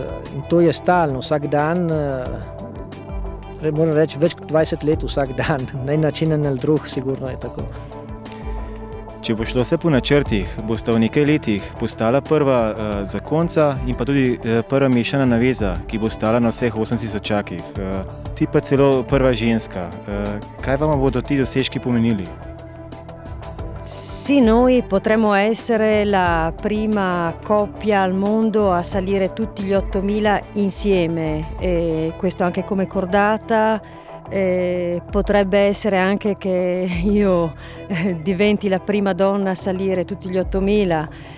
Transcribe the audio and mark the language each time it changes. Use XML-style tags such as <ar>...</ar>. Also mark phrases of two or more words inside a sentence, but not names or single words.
<sl>In to je stalno, vsak dan, moram reči, več kot 20 let vsak dan, na en način ali drug, sigurno je tako. Če bo šlo vse po načrtih, boste v nekaj letih postala prva zakonca in pa tudi prva mešana naveza, ki bo stala na vseh 8000-čakih. Ti pa celo prva ženska. Kaj vam bodo ti dosežki pomenili?</sl> <it>Sì, noi potremmo essere la prima coppia al mondo a salire tutti gli 8000 insieme, e questo anche come cordata. Potrebbe essere anche che io diventi la prima donna a salire tutti gli 8000.</it>